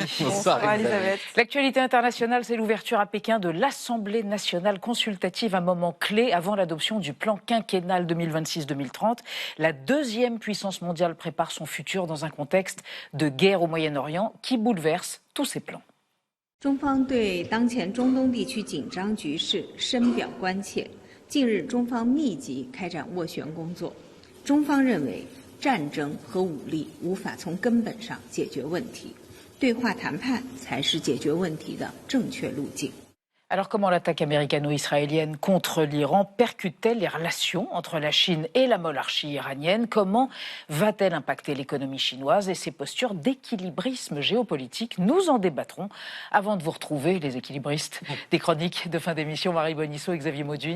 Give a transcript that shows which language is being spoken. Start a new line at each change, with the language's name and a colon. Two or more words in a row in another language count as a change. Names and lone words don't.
French: Bonsoir Elisabeth. L'actualité internationale, c'est l'ouverture à Pékin de l'Assemblée nationale consultative, un moment clé avant l'adoption du plan quinquennal 2026-2030. La deuxième puissance mondiale prépare son futur dans un contexte de guerre au Moyen-Orient qui bouleverse tous ses plans.
Chinese: 中方对当前中东地区紧张局势深表关切。近日，中方密集开展斡旋工作。中方认为，战争和武力无法从根本上解决问题，对话谈判才是解决问题的正确路径。
French: Alors comment l'attaque américano-israélienne contre l'Iran percute-t-elle les relations entre la Chine et la monarchie iranienne? Comment va-t-elle impacter l'économie chinoise et ses postures d'équilibrisme géopolitique? Nous en débattrons avant de vous retrouver, les équilibristes, des chroniques de fin d'émission, Marie Bonisseau et Xavier Mauduit.